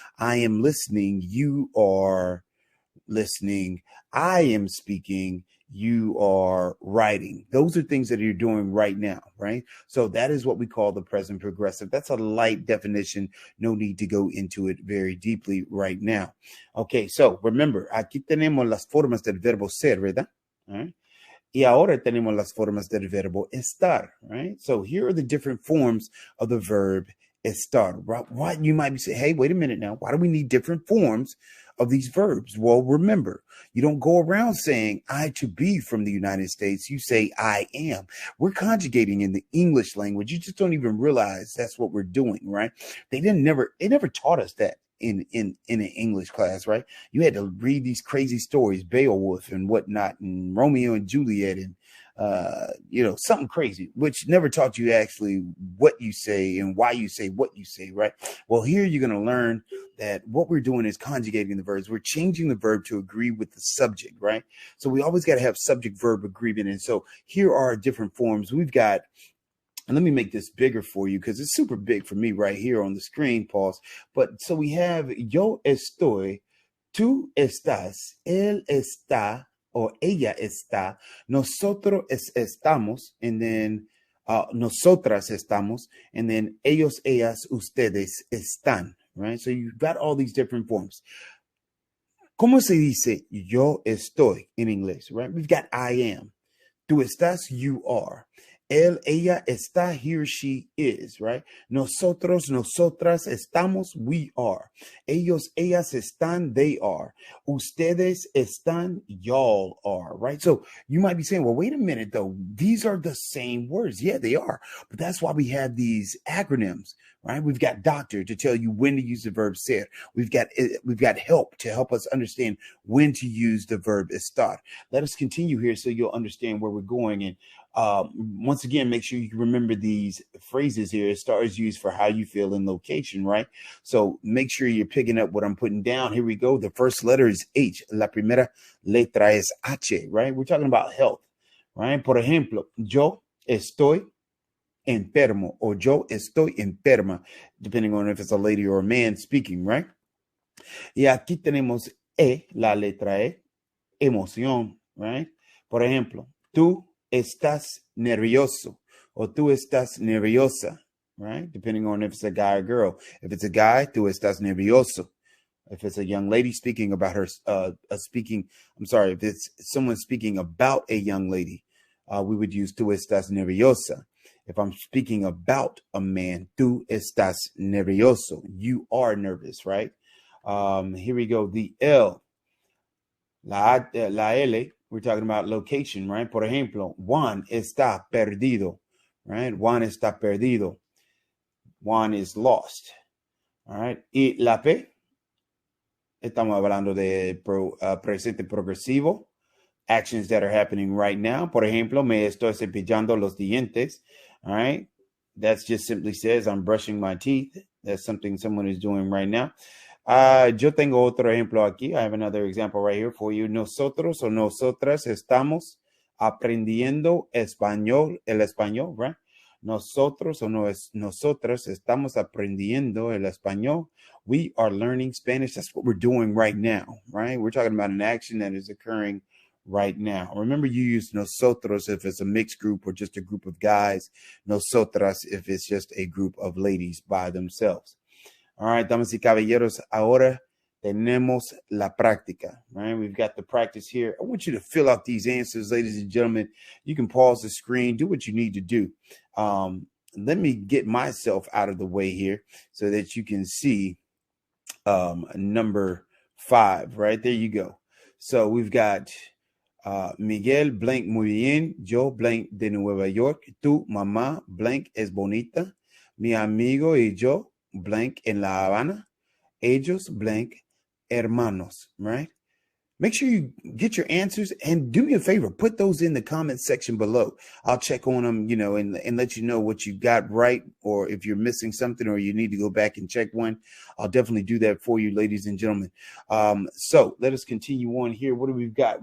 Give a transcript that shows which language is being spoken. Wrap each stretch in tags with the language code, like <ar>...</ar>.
<en>I am listening. You are listening. I am speaking. You are writing. Those are things that you're doing right now, right? So that is what we call the present progressive. That's a light definition. No need to go into it very deeply right now. Okay, so remember,</en> <es>aquí tenemos las formas del verbo ser, ¿verdad?</es> <en>All right.</en> <es>Y ahora tenemos las formas del verbo estar, right?</es> <en>So here are the different forms of the verb estar. What you might be saying, hey, wait a minute now. Why do we need different forms of these verbs? Well, remember, you don't go around saying I to be from the United States. You say I am. We're conjugating in the English language. You just don't even realize that's what we're doing, right? They never taught us that in an English class, right? You had to read these crazy stories, Beowulf and whatnot, and Romeo and Juliet, and something crazy, which never taught you actually what you say and why you say what you say, right? Well, here you're going to learn that what we're doing is conjugating the verbs. We're changing the verb to agree with the subject, right? So we always got to have subject verb agreement. And so here are different forms. We've got, and let me make this bigger for you because it's super big for me right here on the screen, pause. But so we have</en> <es>yo estoy, tú estás, él está, or ella está, nosotros estamos, and then nosotras estamos, and then ellos, ellas, ustedes están, right?</es> <en>So you've got all these different forms.</en> <es>¿Cómo se dice yo estoy</es> <en>in English, right? We've got I am.</en> <es>Tú estás,</es> <en>you are.</en> <es>Él, ella está,</es> <en>he or she is, right?</en> <es>Nosotros, nosotras estamos,</es> <en>we are.</en> <es>Ellos, ellas están,</es> <en>they are.</en> <es>Ustedes están,</es> <en>y'all are, right? So you might be saying, well, wait a minute though. These are the same words. Yeah, they are. But that's why we have these acronyms, right? We've got doctor to tell you when to use the verb ser. We've got help to help us understand when to use the verb estar. Let us continue here so you'll understand where we're going. And once again, make sure you remember these phrases here. Estar is used for how you feel in location, right? So make sure you're picking up what I'm putting down. Here we go. The first letter is H.</en> <es>La primera letra es H,</es> <en>right? We're talking about health, right?</en> <es>Por ejemplo, yo estoy enfermo,</es> <en>or</en> <es>yo estoy enferma,</es> <en>depending on if it's a lady or a man speaking, right?</en> <es>Y aquí tenemos la letra E, emoción, right? Por ejemplo, tú estás nervioso, or tú estás nerviosa, right?</es> <en>Depending on if it's a guy or girl. If it's a guy,</en> <es>tú estás nervioso.</es> <en>If it's a young lady speaking about her, if it's someone speaking about a young lady, we would use</en> <es>tú estás nerviosa.</es> <en>If I'm speaking about a man,</en> <es>tú estás nervioso.</es> <en>You are nervous, right? Here we go. The L, la L, we're talking about location, right?</en> <es>Por ejemplo, Juan está perdido, right? Juan está perdido.</es> <en>Juan is lost, all right?</en> <es>Y la P, estamos hablando de presente progresivo,</es> <en>actions that are happening right now.</en> <es>Por ejemplo, me estoy cepillando los dientes,</es> <en>all right? That just simply says I'm brushing my teeth. That's something someone is doing right now.</en> <es>Yo tengo otro ejemplo aquí.</es> <en>I have another example right here for you.</en> <es>Nosotros o nosotras estamos aprendiendo el español, right? Nosotros o nosotras estamos aprendiendo el español.</es> <en>We are learning Spanish. That's what we're doing right now, right? We're talking about an action that is occurring right now. Remember, you use nosotros if it's a mixed group or just a group of guys. Nosotras if it's just a group of ladies by themselves. All right,</en> <es>damas y caballeros, ahora tenemos la práctica, right?</es> <en>We've got the practice here. I want you to fill out these answers, ladies and gentlemen. You can pause the screen, do what you need to do. Let me get myself out of the way here so that you can see number 5, right? There you go. So we've got Miguel, blank,</en> <es>muy bien. Yo, blank, de Nueva York. Tu mamá, blank, es bonita. Mi amigo y yo, blank, en La Habana. Ellos, blank, hermanos, right?</es> <en>Make sure you get your answers and do me a favor. Put those in the comment section below. I'll check on them, and let you know what you got right, or if you're missing something or you need to go back and check one. I'll definitely do that for you, ladies and gentlemen. So let us continue on here. What do we've got?</en>